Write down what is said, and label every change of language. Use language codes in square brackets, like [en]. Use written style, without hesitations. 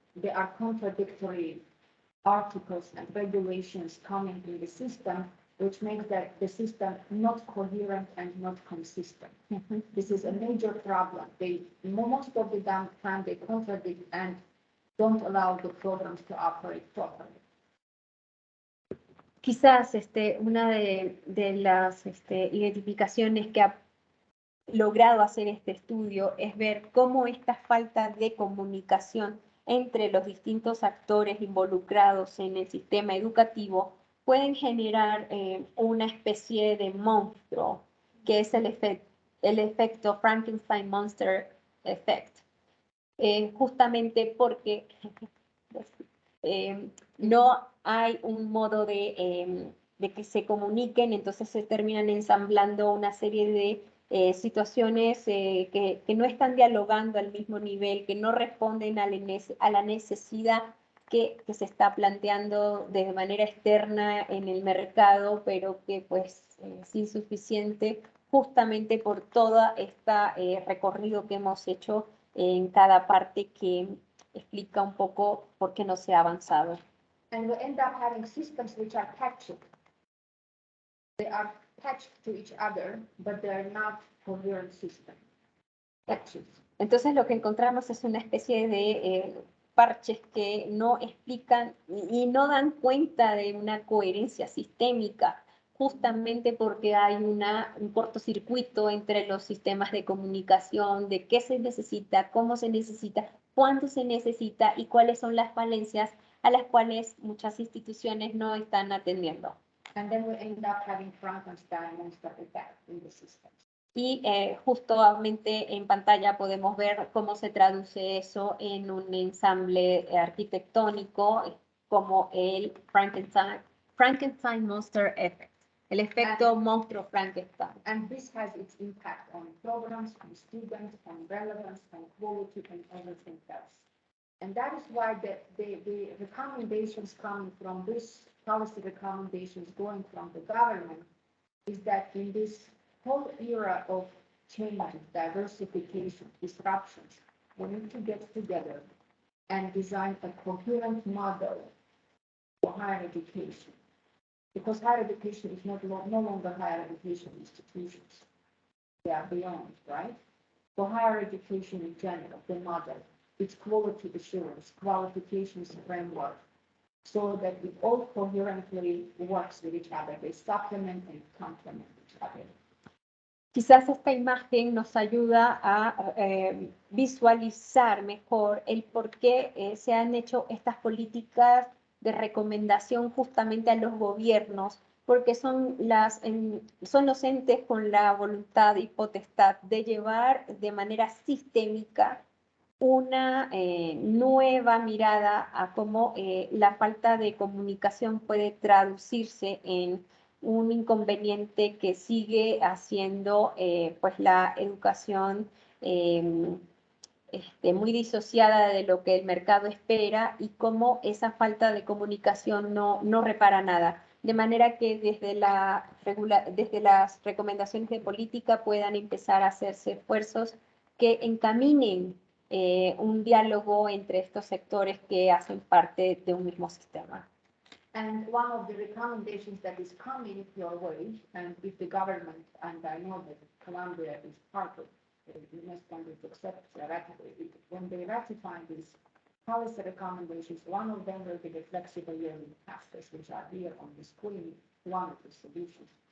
[en] They are contradictory articles and regulations coming in the system, which makes the system not coherent and not consistent. Mm-hmm. This is a major problem. Most of the time they contradict and don't allow the programs to operate properly. [es] Quizás una de las identificaciones que ha logrado hacer este estudio es ver cómo esta falta de comunicación entre los distintos actores involucrados en el sistema educativo pueden generar una especie de monstruo, que es el efecto Frankenstein Monster Effect, justamente porque no hay un modo de que se comuniquen, entonces se terminan ensamblando una serie de situaciones que no están dialogando al mismo nivel, que no responden a la necesidad que se está planteando de manera externa en el mercado, pero que pues es insuficiente justamente por todo este recorrido que hemos hecho en cada parte que explica un poco por qué no se ha avanzado. [en] And we end up having systems which are patched. They are patched to each other, but they are not coherent systems. Patches. [es] Entonces lo que encontramos es una especie de parches que no explican y no dan cuenta de una coherencia sistémica, justamente porque hay un cortocircuito entre los sistemas de comunicación, de qué se necesita, cómo se necesita, cuándo se necesita y cuáles son las falencias a las cuales muchas instituciones no están atendiendo. [en] And then we end up having Frankenstein monster effect in the system. [es] Y justamente en pantalla podemos ver cómo se traduce eso en un ensamble arquitectónico como el Frankenstein Monster Effect. el efecto monstruo Frankenstein. [en] And this has its impact on programs, on students, on relevance, on quality, and everything else. And that is why the recommendations coming from this policy recommendations going from the government is that in this whole era of change, diversification, disruptions, we need to get together and design a coherent model for higher education. Because higher education is no longer higher education institutions. They are beyond, right? For higher education in general, the model, its quality assurance, qualifications framework, so that it all coherently works with each other. They supplement and complement each other. [es] Quizás esta imagen nos ayuda a visualizar mejor el por qué se han hecho estas políticas de recomendación justamente a los gobiernos, porque son los entes con la voluntad y potestad de llevar de manera sistémica una nueva mirada a cómo la falta de comunicación puede traducirse en un inconveniente que sigue haciendo pues la educación muy disociada de lo que el mercado espera y cómo esa falta de comunicación no repara nada. De manera que desde las recomendaciones de política puedan empezar a hacerse esfuerzos que encaminen un diálogo entre estos sectores que hacen parte de un mismo sistema. [en] And one of the recommendations that is coming your way, and if the government, and I know that Colombia is part of the next country to accept when they ratify these policy recommendations, one of them will be the flexible learning pathways, which are here on the screen, one of the solutions.